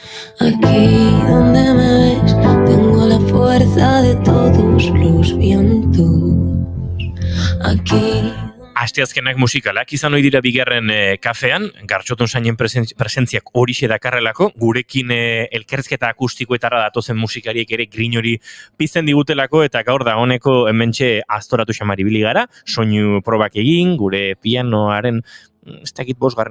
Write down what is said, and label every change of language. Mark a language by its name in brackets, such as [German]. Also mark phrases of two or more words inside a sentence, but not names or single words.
[Spanish] Aquí donde me ves, tengo la fuerza de todos los vientos. Aquí. [Basque] Asteazkenak musikalak izan ohi dira bigarren kafean, Gartxotun Sainen presentziak horixe dakarrelako, gurekin elkarrizketa akustikoetara datozen musikariek ere grin hori pizten digutelako, eta gaur dagoeneko hementxe Aztoratu Xamaribili gara, soinu probak egin, gure pianoaren ez dakit 5.